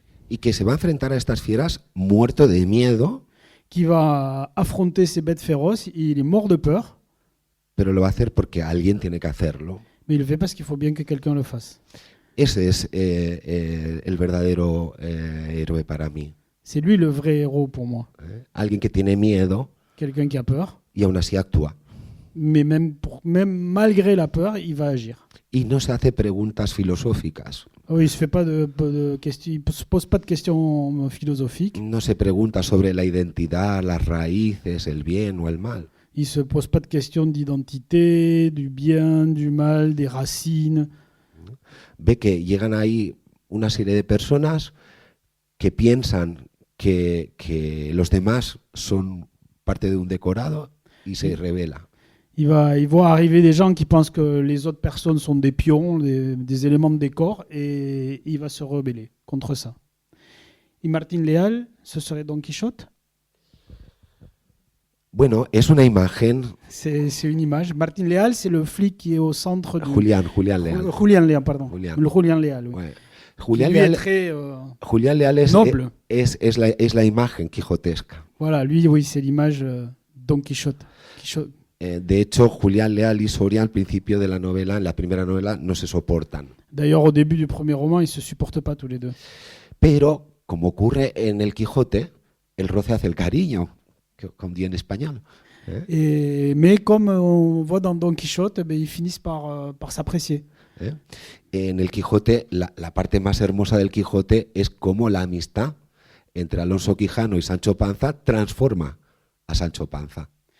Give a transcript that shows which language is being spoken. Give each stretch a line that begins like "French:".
Spanish: Y que se va a enfrentar a estas fieras muerto de miedo,
French: qui va affronter ces bêtes féroces, il est mort de peur,
Spanish: pero lo va a hacer porque alguien tiene que hacerlo.
French: mais il le fait parce qu'il faut bien que quelqu'un le fasse.
Spanish: Ese es el verdadero héroe para mí.
French: C'est lui le vrai héros pour moi.
Spanish: Alguien que tiene miedo
French: Quelqu'un qui a peur,
Spanish: y aún así actúa.
French: mais même malgré la peur, il va agir.
Spanish: Y no se hace preguntas filosóficas.
French: Oui, il se fait pas de questions, il se pose pas de questions philosophiques.
Spanish: No se pregunta sobre la identidad, las raíces, el bien o el mal.
French: Il se pose pas de questions d'identité, du bien, du mal, des racines.
Spanish: Ve que llegan ahí una serie de personas que piensan que los demás son parte de un decorado y se revela.
French: Il voit arriver des gens qui pensent que les autres personnes sont des pions, des éléments de décor, et il va se rebeller contre ça. Et Martín Leal, ce serait Don Quichotte.
Spanish: Bueno, es una imagen.
French: C'est une image. Martín Leal, c'est le flic qui est au centre du... Julián Leal. Julián Leal, pardon. Julián. Le Julián Leal, oui. Ouais. Julián Leal est très
Spanish: Julián Leal es,
French: noble.
Spanish: Es la imagen quijotesca.
French: Voilà, lui, oui, c'est l'image Don Quichotte.
Spanish: De hecho, Julián Leal y Soria al principio de la novela, en la primera novela, no se soportan.
French: D'ailleurs, au début du premier roman, ils se supportent pas tous les deux.
Spanish: Pero, como ocurre en el Quijote, el roce hace el cariño,
French: comme dit en espagnol. Mais comme on voit dans Don Quichotte, ils finissent par s'apprécier.
Spanish: En el Quijote, la parte más hermosa del Quijote es cómo la amistad entre Alonso Quijano y Sancho Panza transforma a Sancho Panza.